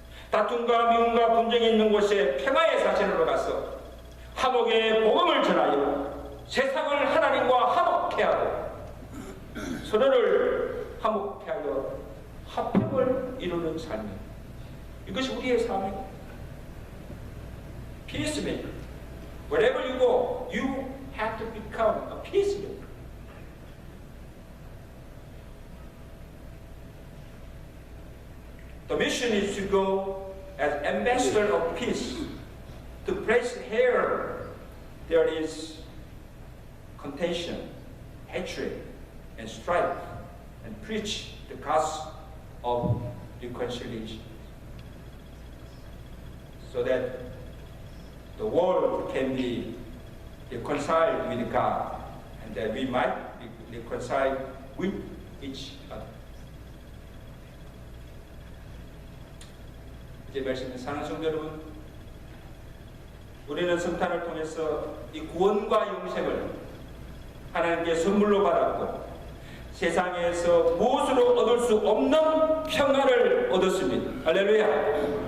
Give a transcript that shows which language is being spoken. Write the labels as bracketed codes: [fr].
[ko] 다툼과 미움과 분쟁이 있는 곳에 평화의 사신으로 가서 화목의 복음을 전하여 세상을 하나님과 화목케 하고 서로를 화목케 하여 화평을 이루는 삶입니다. 이것이 우리의 사명입니다. [en] Peacemaker. Wherever you go, you have to become a peacemaker. The mission is to go as ambassador of peace, to place here there is contention, hatred, and strife, and preach the gospel of reconciliation, so that the world can be reconciled with God, and that we might be reconciled with each other. [ko] 이제 말씀에 사랑하는 성도 여러분, 우리는 성탄을 통해서 이 구원과 영생을 하나님께 선물로 받았고 세상에서 무엇으로 얻을 수 없는 평안을 얻었습니다. 할렐루야.